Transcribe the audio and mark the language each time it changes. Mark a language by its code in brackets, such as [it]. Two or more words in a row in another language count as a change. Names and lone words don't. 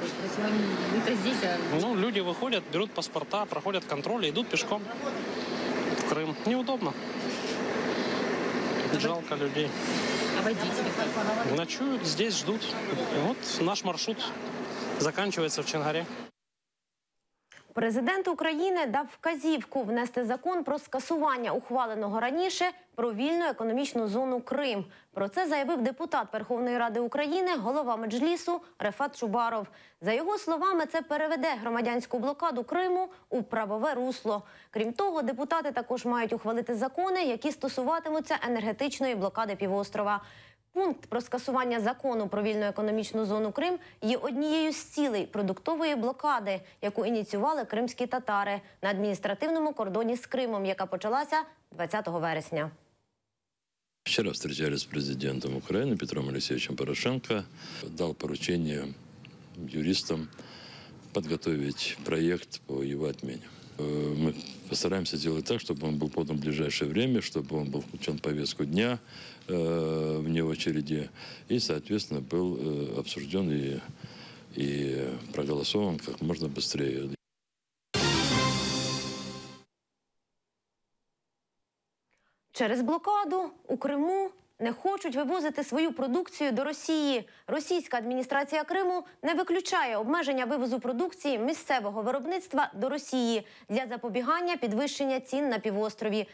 [ru] происходит? То есть вы-то здесь, а... Ну, люди выходят, берут паспорта, проходят контроль и идут пешком в Крым. Неудобно. Жалко людей. А водители как? Ночуют, здесь ждут. И вот наш маршрут заканчивается в Чонгаре. [uk] Президент України дав вказівку внести закон про скасування ухваленого раніше про вільну економічну зону Крим. Про це заявив депутат Верховної Ради України, голова Меджлісу Рефат Чубаров. За його словами, це переведе громадянську блокаду Криму у правове русло. Крім того, депутати також мають ухвалити закони, які стосуватимуться енергетичної блокади півострова. Пункт про скасування закону про вільну економічну зону Крим є однією з цілей продуктової блокади, яку ініціювали кримські татари на адміністративному кордоні з Кримом, яка почалася 20 вересня. [ru] Вчера встречались с президентом Украины Петром Алексеевичем Порошенко. Дал поручение юристам подготовить проект по его отмене. Мы постараемся сделать так, чтобы он был подан в ближайшее время, чтобы он был включен в повестку дня вне очереди и, соответственно, был обсужден и проголосован как можно быстрее. [uk] Через блокаду у Криму не хочуть вивозити свою продукцію до Росії. Російська адміністрація Криму не виключає обмеження вивозу продукції місцевого виробництва до Росії для запобігання підвищення цін на півострові.